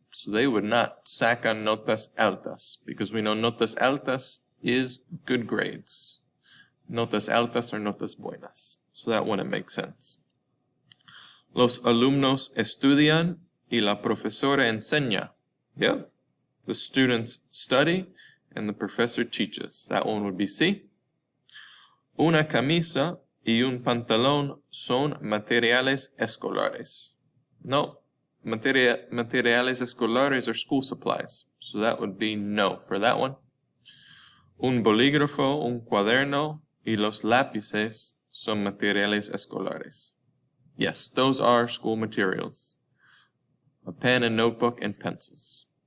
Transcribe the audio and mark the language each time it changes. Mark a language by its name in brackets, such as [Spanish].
[English] So they would not [Spanish] sacan notas altas, [English] because we know [Spanish] notas altas [English] is good grades. [Spanish] Notas altas [English] are [Spanish] notas buenas. [English] So that wouldn't make sense. [Spanish] Los alumnos estudian y la profesora enseña. Yep. [English] The students study and the professor teaches. That one would be sí. [Spanish] Una camisa y un pantalón son materiales escolares. No. Materiales escolares [English] are school supplies. So that would be no for that one. [Spanish] Un bolígrafo, un cuaderno y los lápices son materiales escolares. [English] Yes, those are school materials. A pen, a notebook, and pencils.